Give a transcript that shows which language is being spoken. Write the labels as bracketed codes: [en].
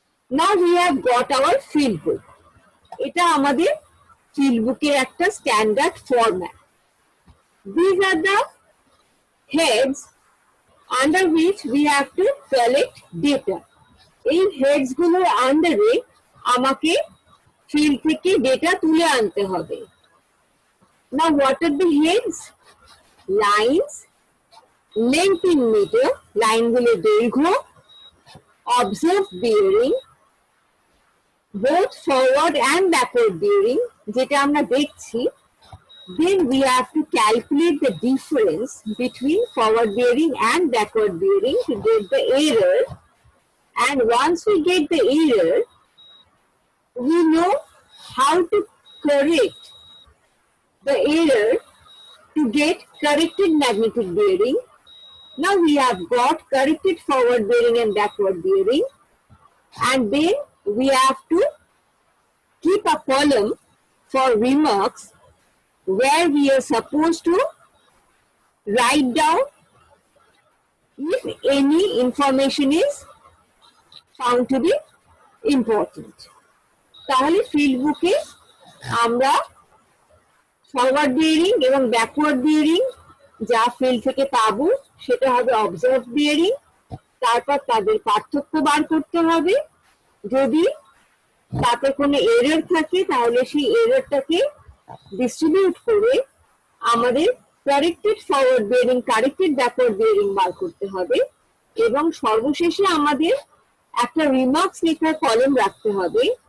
[en] Now we have got our field book. [bn] এটা আমাদের field book-এর একটা standard format. [en] These are the heads under which we have to collect data. [bn] এই heads গুলোর আন্ডারে আমাকে field থেকে ডেটা তুলে আনতে হবে। [en] Now what are the heads? Lines, length in meter, [bn] লাইনগুলোর দৈর্ঘ্য, [en] observed bearing, both forward and backward bearing, [bn] যেটা আমরা দেখছি। [en] Then we have to calculate the difference between forward bearing and backward bearing to get the error. And once we get the error, we know how to correct the error to get corrected magnetic bearing. Now we have got corrected forward bearing and backward bearing, and then we have to keep a column for remarks where we are supposed to write down if any information is found to be important. [bn] তাহলে field বুকে আমরা forward bearing এবং backward bearing যা field থেকে পাবো সেটা হবে observe bearing, তারপর তাদের পার্থক্য বার করতে হবে। যদি তাতে কোনো এরর থাকে তাহলে সেই এররটাকে ডিস্ট্রিবিউট করে আমাদের corrected forward bearing, corrected backward bearing বার করতে হবে এবং সর্বশেষে আমাদের একটা রিমার্কস লেখার কলম রাখতে হবে।